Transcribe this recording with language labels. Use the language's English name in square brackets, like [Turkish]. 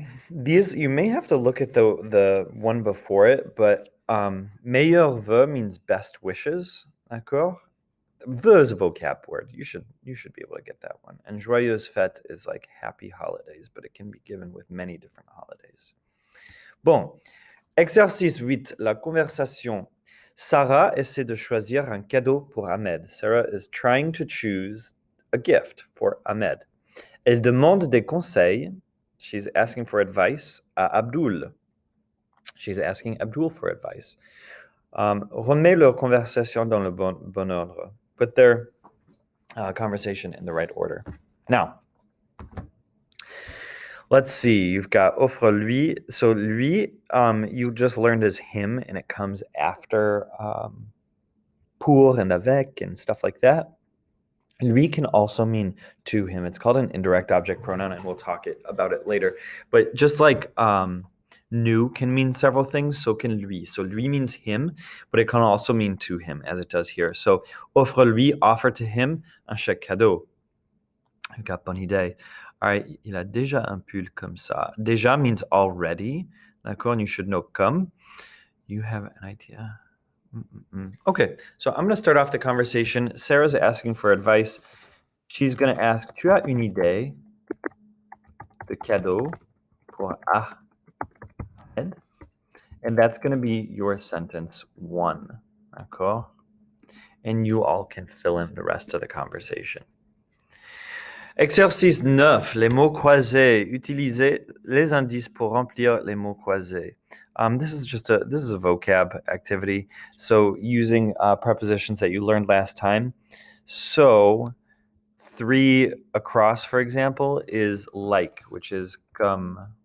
[English] These, you may have to look at the one before it, but [French] meilleur vœu [English] means best wishes, [French] d'accord? [English] Vœu is a vocab word. You should be able to get that one. And [French] joyeuse fête [English] is like happy holidays, but it can be given with many different holidays. [French] Bon, exercice 8, la conversation. Sarah essaie de choisir un cadeau pour Ahmed. [English] Sarah is trying to choose a gift for Ahmed. [French] Elle demande des conseils. [English] She's asking for advice [French] à [English] Abdul. She's asking Abdul for advice. [French] Remets leur conversation dans le bon ordre. [English] Put their conversation in the right order. Now, let's see. You've got [French] offre lui. [English] So lui, you just learned as him, and it comes after pour and avec and stuff like that. Lui can also mean to him. It's called an indirect object pronoun, and we'll talk about it later. But just like nous can mean several things, so can lui. So lui means him, but it can also mean to him, as it does here. So [French] offre lui, [English] offer to him [French] un chèque cadeau. [English] I've got [French] bonne idée. [English] All right, [French] il a déjà un pull comme ça. [English] Déjà means already. [French] D'accord, [English] and you should know comme. You have an idea. Okay, so I'm going to start off the conversation. Sarah's asking for advice. She's going to ask, [French] tu as une idée de cadeau pour Ahmed? [English] And that's going to be your sentence 1. [French] D'accord? [English] And you all can fill in the rest of the conversation. [French] Exercice 9, les mots croisés. Utilisez les indices pour remplir les mots croisés. [English] This is a vocab activity. So using prepositions that you learned last time. So 3 across, for example, is like, which is comme.